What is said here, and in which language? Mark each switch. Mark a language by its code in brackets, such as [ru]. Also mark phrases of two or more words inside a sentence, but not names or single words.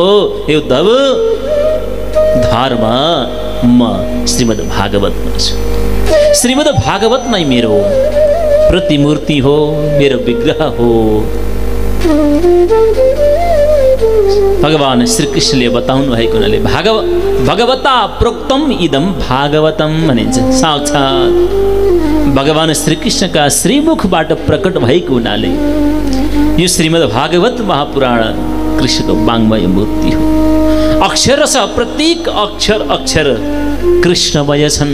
[ne] हे उद्धव, धर्म म श्रीमद् भागवतमा छु। श्रीमद् भागवत नै मेरो प्रतिमूर्ति हो, मेरो विग्रह हो। भगवान श्री कृष्णले बताउनु भएको हुनाले [sa] भगवता प्रोक्तम इदम भागवतम [ne] भनिन्छ। साक्षात् भगवान श्री कृष्णका श्रीमुखबाट प्रकट भएको हुनाले यो श्रीमद् भागवत महापुराण कृष्णको वाङ्मय मूर्ति हो। अक्षरशः प्रत्येक अक्षर अक्षर कृष्णमय छन्।